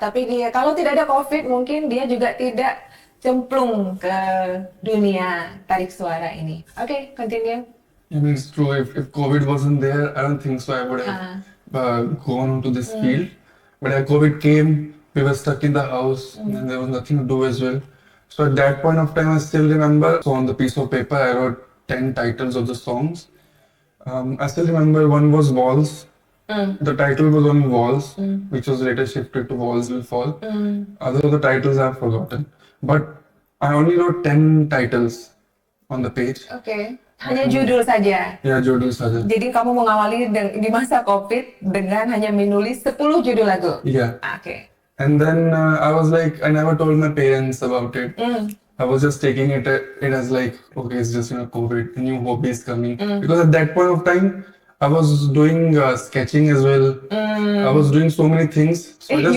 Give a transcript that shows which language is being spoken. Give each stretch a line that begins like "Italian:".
Indonesian: Tapi dia kalau tidak ada COVID, mungkin dia juga tidak cemplung ke dunia tarik suara ini.
English: Okay, continue. I mean, it's true. If COVID wasn't there, I don't think so I would have gone into this field. But as COVID came, we were stuck in the house and there was nothing to do as well. So at that point of time, I still remember, so on the piece of paper, I wrote 10 titles of the songs. I still remember one was Walls. The title was on Walls, which was later shifted to Walls Will Fall. Other of the titles I've forgotten. But I only wrote 10 titles on the page.
Indonesian: Okay. Hanya judul saja. Ya, judul saja. Jadi kamu mengawali di masa COVID dengan hanya menulis 10 judul lagu.
English: Yeah. Okay. And then I was like, I never told my parents about it. I was just taking it as like, okay, it's just COVID, a new hobby is coming. Because at that point of time, I was doing sketching as well. I was doing so many things. So I just